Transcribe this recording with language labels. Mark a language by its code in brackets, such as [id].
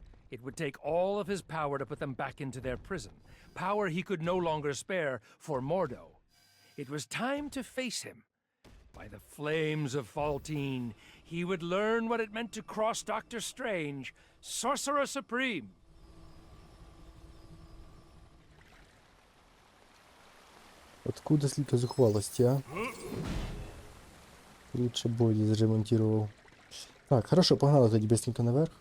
[en] It would take all of his power to put them back into their prison, power he could no longer spare for Mordo. It was time to face him. By the flames of Faltine, he would learn what it meant to cross Doctor Strange, Sorcerer Supreme. [uk] Откуда стільки зухвалості, а? Лучше боді зремонтував. [ru] Так, хорошо, погнали тоді быстренько наверх.